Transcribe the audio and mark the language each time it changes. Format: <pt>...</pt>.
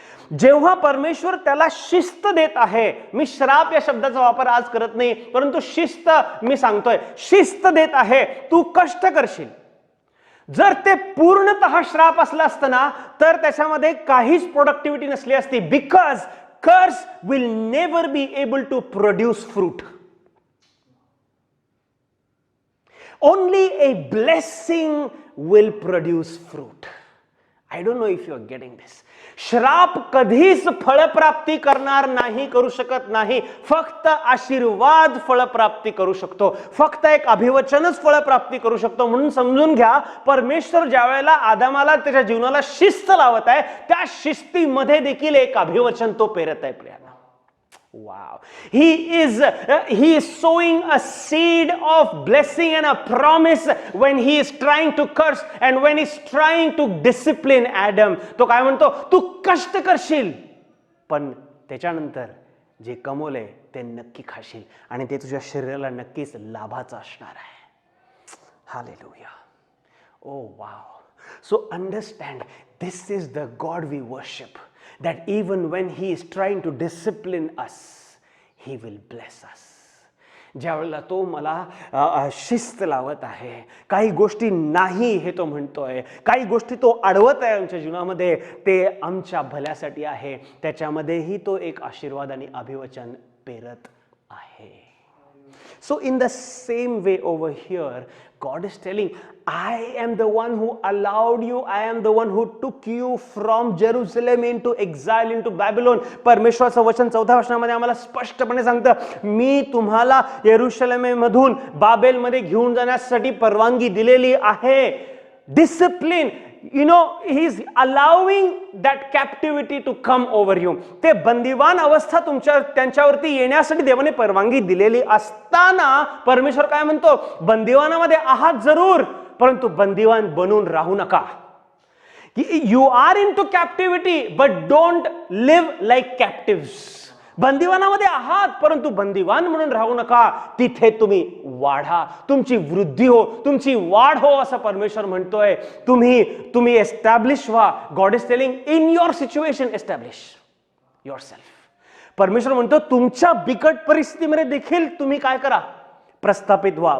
<mr>जेव्हा परमेश्वर त्याला शिस्त देत आहे, मी श्राप या शब्दाचा वापर आज करत नाही, परंतु शिस्त मी सांगतोय, शिस्त देत आहे, तू कष्ट करशील. जर ते पूर्णतः श्राप असला असतं ना, तर त्याच्यामध्ये काहीच प्रोडक्टिव्हिटी नसली असती,</mr> <en>Because curse will never be able to produce fruit. Only a blessing will produce fruit. I don't know if you are getting this.</en> <mr>श्राप कधीच फळप्राप्ती करणार नाही, करू शकत नाही. फक्त आशीर्वाद फळप्राप्ती करू शकतो, फक्त एक अभिवचनच फळप्राप्ती करू शकतो. म्हणून समजून घ्या, परमेश्वर ज्या वेळेला आदामाला त्याच्या जीवनाला शिस्त लावत आहे, त्या शिस्तीमध्ये देखील एक अभिवचन तो पेरत आहे.</mr> <en>प्रियांनो, wow, he is sowing a seed of blessing and a promise when he is trying to curse and when he is trying to discipline Adam.</en> <mr>तो काय म्हणतो, तू कष्ट करशील, पण त्याच्यानंतर जे कमवले ते नक्की खाशील आणि ते तुझ्या शरीराला नक्कीच लाभाचं असणार आहे. Hallelujah. Oh wow.</mr> <en>So understand, this is the God we worship, that even when he is trying to discipline us, he will bless us.</en> <mr>ज्यावेळेला तो मला शिस्त लावत आहे, काही गोष्टी नाही हे तो म्हणतोय, काही गोष्टी तो अडवत आहे आमच्या जीवनामध्ये, ते आमच्या भल्यासाठी आहे, त्याच्यामध्येही तो एक आशीर्वाद आणि अभिवचन पेरत आहे.</mr> <en>So in the same way over here, God is telling, I am the one who allowed you, I am the one who took you from Jerusalem into exile into Babylon.</en> <mr>परमेश्वराचं वचन 14 वचनामध्ये आम्हाला स्पष्टपणे सांगतं, मी तुम्हाला यरुशलेममधून बाबेलमध्ये घेऊन जाण्यासाठी परवानगी दिलेली आहे.</mr> <en>Discipline, he is allowing that captivity to come over you.</en> <mr>ते बंदिवान अवस्था त्यांच्यावरती येण्यासाठी देवाने परवानगी दिलेली असताना परमेश्वर काय म्हणतो, बंदिवानामध्ये आहात जरूर, परंतु बंदिवान बनून राहू नका.</mr> <en>You are into captivity, but don't live like captives.</en> <mr>बंदिवानामध्ये आहात, परंतु बंदिवान म्हणून राहू नका, तिथे तुम्ही वाढा, तुमची वृद्धी हो, तुमची वाढ हो, असं परमेश्वर म्हणतोय. तुम्ही एस्टॅब्लिश व्हा.</mr> <en>God is telling in your situation establish yourself.</en> <mr>परमेश्वर म्हणतो तुमच्या बिकट परिस्थितीमध्ये देखील तुम्ही काय करा, प्रस्थापित व्हा.</mr>